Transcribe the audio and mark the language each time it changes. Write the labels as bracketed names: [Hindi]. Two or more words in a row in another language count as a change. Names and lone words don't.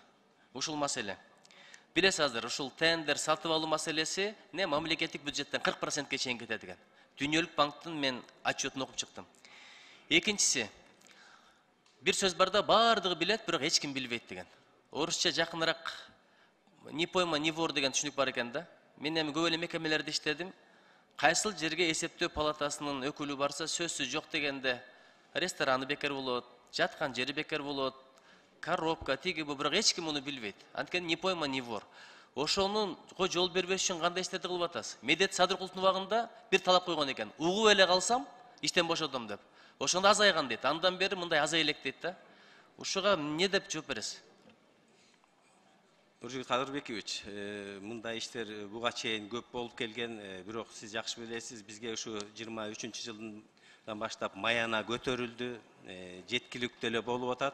[Kyrgyz] Ушул маселе. Билесиз азыр, ушул тендер сатып алуу маселеси не мамлекеттик бюджеттен 40%ке чейин кетет экен. Дүйнөлүк банктын мен отчетун окуп чыктым. Экинчиси, бир сөз бар да, бардыгы билет, бирок эч ким билбейт деген. Орусча жакыныраак [Russian] не пойма, не вор [Kyrgyz] деген түшүнүк бар экен да. Мен эми көп эле мекемелерде иштедим. Кайсыл жерге эсептөө палатасынын өкүлү барса, сөзсүз жок дегенде рестораны бекер болот, жаткан жери бекер болот, коробка, тиги бу, бирок эч ким муну билбейт. Анткени [Russian] не пойма, не вор. [Kyrgyz] Ошонунго жол бербеш үчүн кандай иштерди кылып атасыз? Медет Садыркуловдун убагында бир талап койгон экен. Угуп эле калсам, иштен бошодом деп. Ошондо азайган дейт. Андан бери мындай азай элек дейт да. Ушуга эмне деп жооп бересиз? Нуржит Кадырбекович, мындай иштер буга чейин көп болуп келген, бирок сиз жакшы билесиз, бизге ушу 23-жылдан баштап маяна көтөрүлдү, жеткиликтүү эле болуп атат.